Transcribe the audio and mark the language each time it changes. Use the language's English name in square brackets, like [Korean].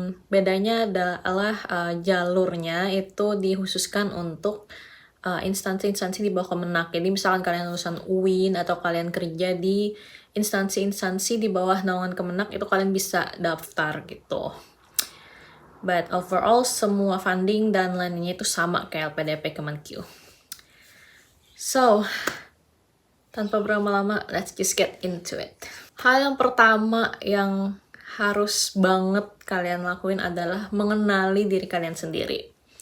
[Indonesian] Bedanya adalah jalurnya itu dikhususkan untuk instansi-instansi di bawah Kemenak. Jadi misalkan kalian lulusan UIN atau kalian kerja di instansi-instansi di bawah naungan Kemenak, itu kalian bisa daftar gitu. [English] But overall [Indonesian] semua funding dan lainnya itu sama kayak LPDP Kemenq. [English] So, [Indonesian] tanpa berlama-lama, [English] let's just get into it. [Indonesian] Hal yang pertama yang harus banget kalian lakuin adalah mengenali diri kalian sendiri.